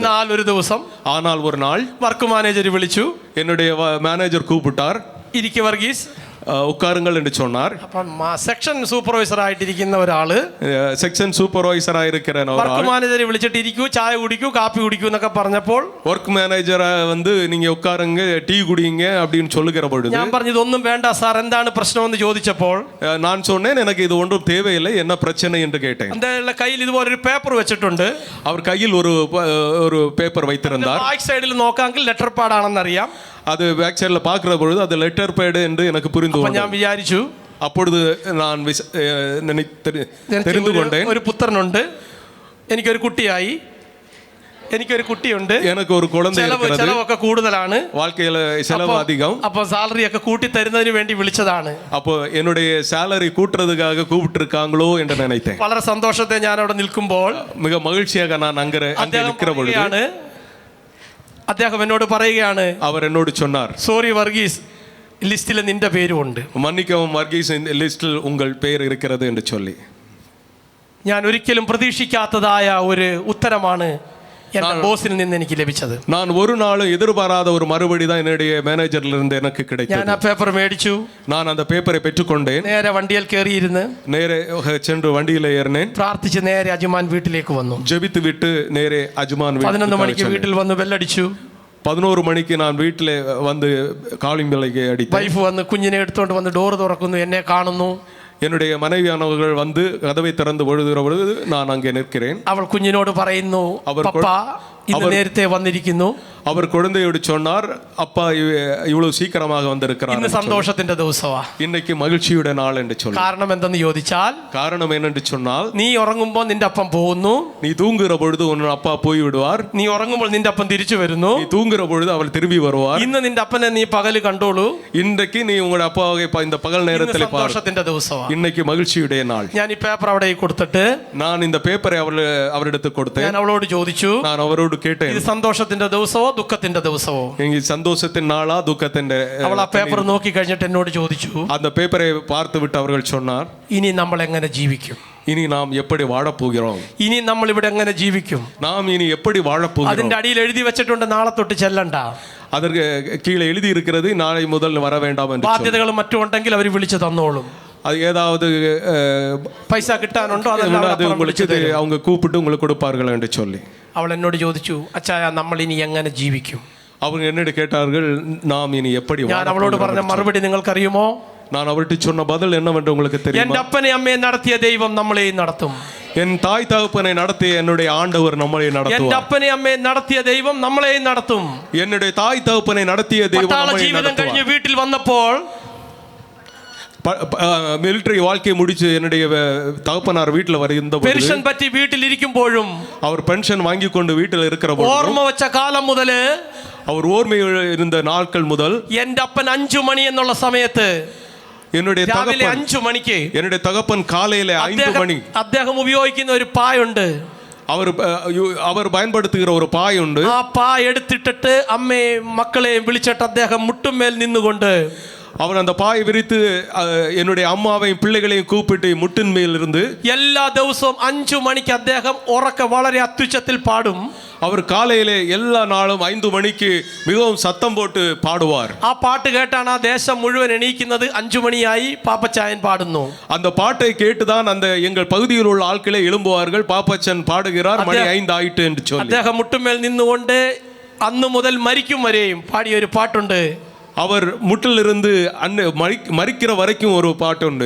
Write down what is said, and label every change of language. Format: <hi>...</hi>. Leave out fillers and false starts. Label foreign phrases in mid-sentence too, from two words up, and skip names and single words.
<ml>എന്നാൽ ഒരു ദിവസം,</ml> <ta>ஆனால் ஒரு நாள்</ta> <en>work manager</en> <ml>വിളിച്ചു.</ml> <ta>என்னுடைய மேனேஜர் கூப்பிட்டார்.</ta> <ml>ഇരിക്ക് വർഗീസ്,</ml> <ta>உட்காருங்கள் என்று சொன்னார்.</ta> <ml>അപ്പം</ml> <en>section supervisor</en> <ml>ആയിട്ടിരിക്കുന്ന ഒരാള്,</ml> <en>section supervisor</en> <ta>இருக்கிற</ta> <en>work manager</en> <ml>വിളിച്ചിട്ട് ഇരിക്കൂ, ചായ കുടിക്കൂ, കാപ്പി കുടിക്കൂ എന്നൊക്കെ പറഞ്ഞപ്പോൾ</ml> <en>work manager</en> <ta>வந்து நீங்க உட்காருங்க, டீ குடிங்க அப்படின்னு சொல்லுகிற பொழுது</ta> <ml>ഞാൻ പറഞ്ഞു ഇതൊന്നും വേണ്ട സാർ, എന്താണ് പ്രശ്നമെന്ന് ചോദിച്ചപ്പോൾ</ml> <ta>நான் சொன்னேன், எனக்கு இது ஒன்றும் தேவையில்லை, என்ன பிரச்சனை என்று கேட்டேன்.</ta> <ml>അദ്ദേഹത്തിന്റെ കയ്യിൽ ഇതുപോലെ ഒരു പേപ്പർ വെച്ചിട്ടുണ്ട്.</ml> <ta>அவர் கையில் ஒரு பேப்பர் வைத்திருந்தார்.</ta> <en>back side</en> <ml>നോക്കാമെങ്കിൽ</ml> <en>letter pad</en> <ml>ആണെന്ന് അറിയാം.</ml> <ta>அது</ta> <en>back side</en> <ta>பார்க்கிற பொழுது அது</ta> <en>letter pad</en> <ta>என்று எனக்கு புரிந்து</ta> <ml>ഞാൻ വിചാരിച്ചു.</ml> <ta>அப்பொழுது நான் தெரிந்து கொண்டேன்,</ta> <ml>ഒരു പുത്രനുണ്ട്, എനിക്കൊരു കുട്ടിയായി, എനിക്കൊരു കുട്ടിയുണ്ട്,</ml> <ta>எனக்கு ஒரு குழந்தை இருக்கிறது,</ta> <ml>ചെലവൊക്കെ കൂടുതലാണ്,</ml> <ta>வாழ்க்கையில செலவு அதிகம்.</ta> <ml>അപ്പോൾ സാലറി ഒക്കെ കൂട്ടി തരുന്നതിന് വേണ്ടി വിളിച്ചതാണ്.</ml> <ta>அப்போ என்னுடைய சாலரி கூட்டுறதுக்காக கூப்பிட்டு இருக்காங்களோ என்று நினைத்தேன்.</ta> <ml>വളരെ സന്തോഷത്തെ ഞാൻ അവിടെ നിൽക്കുമ്പോൾ,</ml> <ta>மிக மகிழ்ச்சியாக நான் அங்கே நிற்கிற பொழுது</ta> <ml>അദ്ദേഹം എന്നോട് പറയുകയാണ്,</ml> <ta>அவர் என்னோடு சொன்னார்,</ta> <ml>സോറി വർഗീസ്, ലിസ്റ്റിൽ നിന്റെ പേരും ഉണ്ട്.</ml> <ta>மன்னிக்கவும் வர்கீஸ், இந்த லிஸ்டில் உங்கள் பெயர் இருக்கிறது என்று சொல்லி.</ta> <ml>ഞാൻ ഒരിക്കലും പ്രതീക്ഷിക്കാത്തതായ ഒരു ഉത്തരമാണ് എൻ്റെ ബോസിൽ നിന്ന് എനിക്ക് ലഭിച്ചത്.</ml> <ta>நான் ஒரு நாளும் எதிர்பாராத ஒரு மறுபடி தான் என்னுடைய மேனேஜர்ல இருந்து எனக்கு கிடைத்தது.</ta> <ml>ഞാൻ ആ പേപ്പർ മേടിച്ചു.</ml> <ta>நான் அந்த பேப்பரை பெற்றுக்கொண்டேன்.</ta> <ml>നേരെ വണ്ടിയിൽ കയറിയിരുന്ന്</ml> <ta>நேரே சென்று வண்டியில் ஏறினேன்.</ta> <ml>പ്രാർത്ഥിച്ച് നേരെ അജ്മാൻ വീട്ടിലേക്ക് വന്നു.</ml> <ta>ஜெபித்து விட்டு நேரே அஜ்மான்</ta> <ml>11 മണിക്ക് വീട്ടിൽ വന്ന് ബെല്ലടിച്ചു.</ml> <ta>11 மணிக்கு நான் வீட்டில் வந்து</ta> <en>calling bell</en> <ta>அடித்தேன்.</ta> <ml>വൈഫ് വന്ന് കുഞ്ഞിനെ എടുത്തുകൊണ്ട് വന്ന് ഡോർ തുറക്കുന്നു, എന്നെ കാണുന്നു.</ml> <ta>என்னுடைய மனைவியானவர்கள் வந்து கதவை திறந்து பொழுதுகிற பொழுது நான் அங்கே நிற்கிறேன்.</ta> <ml>അവൾ കുഞ്ഞിനോട് പറയുന്നു, പപ്പ ഇന്ന് നേരത്തെ വന്നിരിക്കുന്നു.</ml> <ta>அவர் குழந்தையோடு சொன்னார், அப்பா இவ்வளவு சீக்கிரமாக வந்திருக்கிறார்,</ta> <ml>ഇന്ന് സന്തോഷത്തിന്റെ ദിവസമാ.</ml> <ta>இன்னைக்கு மகிழ்ச்சியுடைய நாள் என்று சொன்னார்.</ta> <ml>കാരണം എന്തെന്ന് ചോദിച്ചാൽ,</ml> <ta>காரணம் என்னென்று சொன்னால்,</ta> <ml>നീ ഉറങ്ങുമ്പോൾ നിന്റെ അപ്പം പോകുന്നു,</ml> <ta>நீ தூங்குற பொழுது உன் அப்பா போய் விடுவார்,</ta> <ml>നീ ഉറങ്ങുമ്പോൾ നിന്റെ അപ്പം തിരിച്ചു വരുന്നു.</ml> <ta>நீ தூங்குற பொழுது அவள் திரும்பி வருவார்.</ta> <ml>ഇന്ന് നിന്റെ അപ്പനെ നീ പകല് കണ്ടോളൂ.</ml> <ta>இன்றைக்கு நீ உங்களோட அப்பாவை இந்த பகல்</ta> <ml>ഇന്ന്</ml> <ta>நேரத்தில் பார்.</ta> <ml>സന്തോഷത്തിന്റെ ദിവസമാണ്.</ml> <ta>இன்னைக்கு மகிழ்ச்சியுடைய நாள்.</ta> <ml>ഞാൻ ഈ പേപ്പർ അവിടെ കൊടുത്തിട്ട്</ml> <ta>நான் இந்த பேப்பரை அவரிடத்து கொடுத்தேன்.</ta> <ml>ഞാൻ അവളോട് ചോദിച്ചു,</ml> <ta>நான் அவரோடு கேட்டேன்,</ta> <ml>ഇത് സന്തോഷത്തിന്റെ ദിവസമോ ദുഃഖത്തിന്റെ ദിവസമോ?</ml> <ta>இங்க சந்தோஷத்தின் நாளா துக்கத்தின்?</ta> <ml>അവൾ ആ പേപ്പർ നോക്കി കഴിഞ്ഞിട്ട് എന്നോട് ചോദിച്ചു,</ml> <ta>அந்த பேப்பரை பார்த்து விட்டு அவர்கள் சொன்னார்,</ta> <ml>ഇനി നമ്മൾ എങ്ങനെ ജീവിക്കും?</ml> <ta>இனி நாம் எப்படி வாழப்போகிறோம்?</ta> <ml>ഇനി നമ്മൾ ഇവിടെ എങ്ങനെ ജീവിക്കും?</ml> <ta>நாம் இனி எப்படி வாழப்போகிறோம்?</ta> <ml>അതിന്റെ അടിയിൽ എഴുതി വെച്ചിട്ടുണ്ട്, നാളെ തൊട്ട് ചെല്ലണ്ട.</ml> <ta>அதற்கு கீழே எழுதி இருக்கிறது, நாளை முதல் வர வேண்டாம் என்று.</ta> <ml>ബാധ്യതകളും മറ്റും ഉണ്ടെങ്കിൽ അവർ വിളിച്ചു തന്നോളും.</ml> <ta>அது ஏதாவது</ta> <ml>പൈസ കിട്ടാനുണ്ടോ</ml> <ta>அது உங்களுக்கு அவங்க கூப்பிட்டு உங்களுக்கு கொடுப்பார்கள் என்று சொல்லி</ta> <ml>അവൾ എന്നോട് ചോദിച്ചു, അച്ചായ നമ്മൾ ഇനി എങ്ങനെ ജീവിക്കും?</ml> <ta>அவங்க என்னிடம் கேட்டார்கள், நாம் இனி எப்படி</ta> <ml>ഞാൻ അവളോട് പറഞ്ഞ മറുപടി നിങ്ങൾക്കറിയുമോ?</ml> <ta>நான் அவர்கிட்ட சொன்ன பதில் என்னவென்று உங்களுக்கு தெரியுமா?</ta> <ml>എന്റെ അപ്പനെ അമ്മയെ നടത്തിയ ദൈവം നമ്മളെയും നടത്തും.</ml> <ta>என் தாய் தகப்பனை நடத்திய என்னுடைய ஆண்டவர் நம்மளை</ta> <ml>എന്റെ</ml> <ta>நடத்துவார்.</ta> <ml>അപ്പനെ അമ്മയെ നടത്തിയ ദൈവം നമ്മളെയും നടത്തും.</ml> <ta>என்னுடைய தாய் தகப்பனை நடத்திய தெய்வம்</ta> <ml>പട്ടാള</ml> <ta>நம்மை</ta> <ml>ജീവിതം കഴിഞ്ഞ്</ml> <ta>நடத்துவார்.</ta> <ml>വീട്ടിൽ വന്നപ്പോൾ</ml> <ta>மிலிட்டரி வாழ்க்கையை முடிச்சு என்னுடைய தகப்பனார் வீட்டில் வருகின்ற</ta> <ml>പെൻഷൻ പറ്റി വീട്ടിലിരിക്കുമ്പോഴും</ml> <ta>அவர் பென்ஷன் வாங்கி கொண்டு வீட்டில் இருக்கிற</ta> <ml>ഓർമ്മ വെച്ച കാലം മുതല്,</ml> <ta>அவர் ஓர்மையில் இருந்த நாட்கள் முதல்,</ta> <ml>എന്റെ അപ്പൻ 5 മണി എന്നുള്ള സമയത്ത്,</ml> <ta>என்னுடைய</ta> <ml>രാവിലെ</ml> <ta>தகப்பன்</ta> <ml>5 മണിക്ക്</ml> <ta>என்னுடைய தகப்பன் காலையில 5 மணி</ta> <ml>അദ്ദേഹം ഉപയോഗിക്കുന്ന ഒരു പായുണ്ട്.</ml> <ta>அவர் பயன்படுத்துகிற ஒரு பாய் உண்டு.</ta> <ml>ആ പായ എടുത്തിട്ടിട്ട് അമ്മയും മക്കളെയും വിളിച്ചിട്ട് അദ്ദേഹം മുട്ടുമേൽ നിന്നുകൊണ്ട്</ml> <ta>அவர் அந்த பாயை விரித்து என்னுடைய அம்மாவையும் பிள்ளைகளையும் கூப்பிட்டு முட்டின் மேல் இருந்து</ta> <ml>എല്ലാ ദിവസവും 5 മണിക്ക് അദ്ദേഹം ഉറക്കെ വളരെ അത്യുച്ചത്തിൽ പാടും.</ml> <ta>அவர் காலையிலே எல்லா நாளும் 5 மணிக்கு மிகவும் சத்தம் போட்டு பாடுவார்.</ta> <ml>ആ പാട്ട് കേട്ടാണ് ആ ദേശം മുഴുവൻ എണീക്കുന്നത്. 5 മണിയായി, പാപ്പച്ചായൻ പാടുന്നു.</ml> <ta>அந்த பாட்டை கேட்டுதான் அந்த எங்கள் பகுதியில் உள்ள ஆட்களே எழும்புவார்கள், பாப்பச்சன் பாடுகிறார், மணி 5 ஆயிட்டு என்று சொல்லி.</ta> <ml>അദ്ദേഹം മുട്ടുമേൽ നിന്നുകൊണ്ട് അന്നു മുതൽ മരിക്കും വരെയും പാടിയ ഒരു പാട്ടുണ്ട്.</ml> <ta>அவர் முட்டிலிருந்து மரிக்கிற வரைக்கும் ஒரு பாட்டுண்டு.</ta>